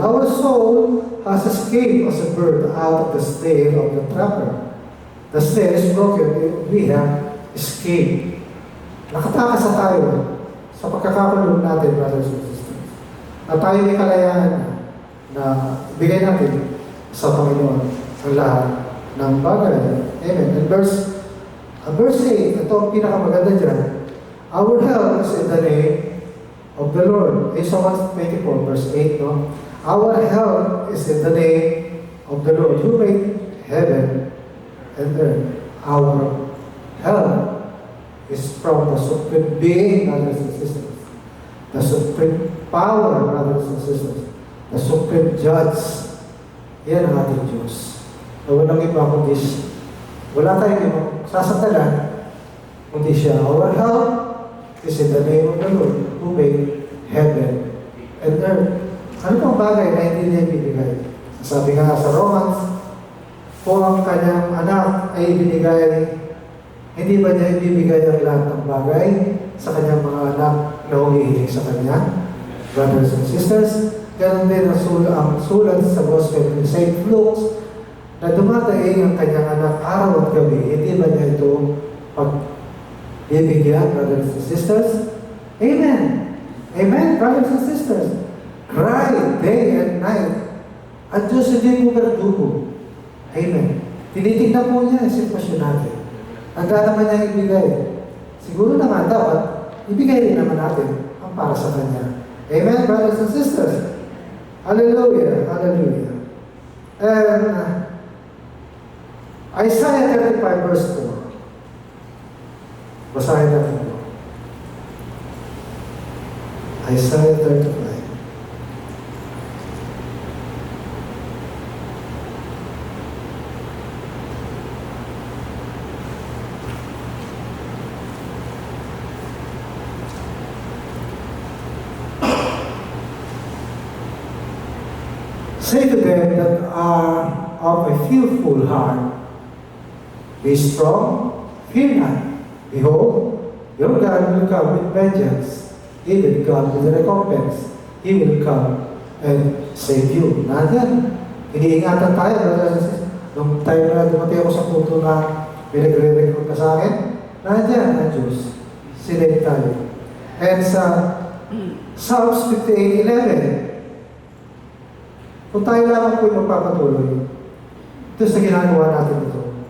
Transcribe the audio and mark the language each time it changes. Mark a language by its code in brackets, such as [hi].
[en] Our soul has escaped as a bird out of the snare of the trapper. The snare is broken, we have escaped. [tl] Nakatakas na tayo sa pagkakakulong natin, [en] brothers and sisters. [tl] At tayo may kalayaan na bigay natin sa Panginoon ang lahat ng bagay. Amen. [en] And verse 8, [tl] ito ang pinakamaganda dyan. [en] Our help is in the name of the Lord. Psalm 124, verse 8, no? Our help is in the name of the Lord, who made heaven and earth. Our help is from the supreme being, brothers and sisters. The supreme power, brothers and sisters. The supreme judge. [tl] Yan ang ating Diyos. Na walang iba kundi siya. Wala tayong ibang sasantalan kundi siya. Our help is in the name of the Lord who made heaven and earth. Ano pang bagay na hindi niya ibinigay? Sabi nga sa Romans, kung ang kanyang anak ay ibinigay, hindi ba niya ibibigay ang lahat ng bagay sa kanyang mga anak na humihiling sa kanya? [en] Brothers and sisters, [tl] ganun din ang sulat sa Gospel ni St. Luke na dumadaing ang kanyang anak araw at gabi, hindi ba niya ito pagbibigyan, [en] brothers and sisters? [tl] Amen! [en] Amen, brothers and sisters. Cry day and night. [tl] At Diyos hindi mo verdugo. Amen. Tinitignan po niya ang sitwasyon natin. Handa naman niya ibigay. Siguro naman dapat, ibigay rin naman natin ang para sa Kanya. [en] Amen, brothers and sisters. Hallelujah. Hallelujah. And Isaiah 35 verse 4. [tl] Basahin natin ito. [en] Isaiah 35. Say to them that are of a fearful heart, be strong, fear not. Behold, your God will come with vengeance, even God with recompense. He will come and save you. [tl] Nandyan. Iniingatan tayo, [en] brothers and sisters. [tl] Nung time na dumating ako sa punto na may nagre-recruit ka sa akin, nandyan ang Diyos. Sinave tayo. And sa Psalms 58:11, kung tayo lamang po yung magpapatuloy, ito sa ginagawa natin ito.